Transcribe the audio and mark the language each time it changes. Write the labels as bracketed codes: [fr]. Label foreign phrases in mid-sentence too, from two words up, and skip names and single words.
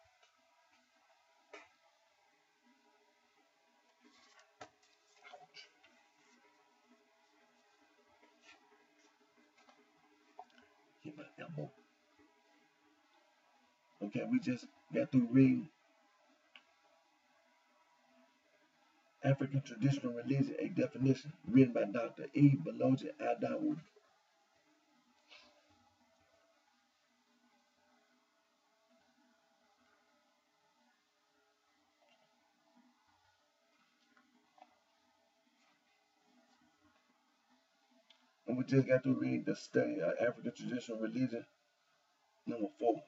[en] Hit my elbow. Okay, we just got through reading African Traditional Religion, a definition written by Dr. E. Baloji Adawu. And we just got to read the study of African Traditional Religion, number 4.